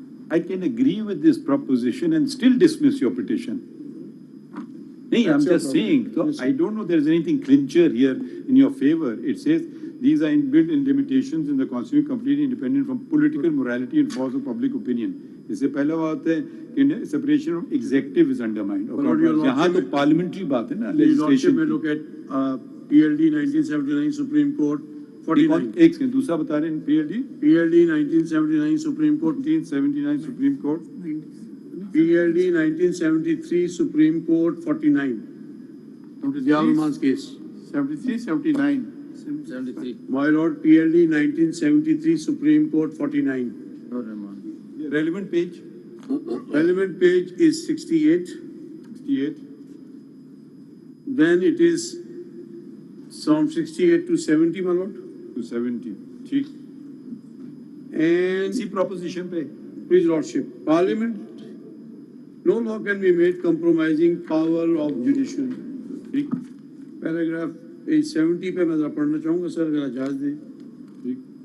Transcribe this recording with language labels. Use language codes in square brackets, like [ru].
[en] I can agree with this proposition and still dismiss your petition. No, I'm just saying, so I don't know there's anything clincher here in your favor. It says these are inbuilt limitations in the Constitution completely independent from political morality and force of public opinion. [hi] इससे पहला बात है कि [en] separation of executive is undermined. [hi] यहाँ तो parliamentary बात है ना, legislation. [en] May look at PLD 1979 Supreme Court 49. [hi] एक सेकंड, दूसरा बता रहे हैं [en] PLD 1979 Supreme Court 1979 Supreme Court. PLD 1973 Supreme Court 49. Dialman's case. 73, 79. 73. My lord, PLD 1973 Supreme Court 49. Relevant page? Relevant page is 68. 68. Then it is from 68 to 70, my lord. To 70. [hi] ठीक. [en] And [hi] इसी proposition पे. [en] Please lordship, Parliament, no law can be made compromising power of judiciary. [hi] ठीक. Paragraph page 70 पे मैं जरा पढ़ना चाहूँगा sir, अगर इजाज़त दें. ठीक.